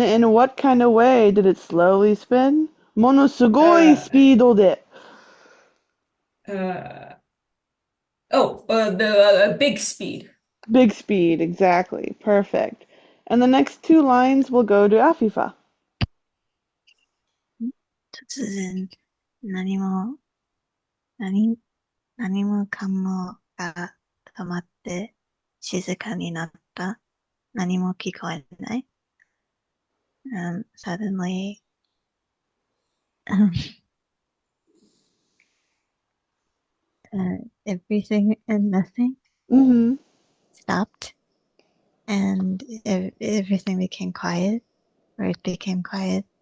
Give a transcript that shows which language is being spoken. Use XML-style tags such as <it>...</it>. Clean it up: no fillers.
<en>In what kind of way did it slowly spin?</en> <ja>ものすごい Uh, スピードで.</ja> <en>the big speed. Big speed, exactly. Perfect. And the next two lines will go to Afifa.</en> <ja>突然、何も、何、何もかもが止まって、静かになった。何も聞こえない。</ja> <en>Suddenly, everything and nothing Mm-hmm. stopped, and everything became quiet, or it became quiet.</en>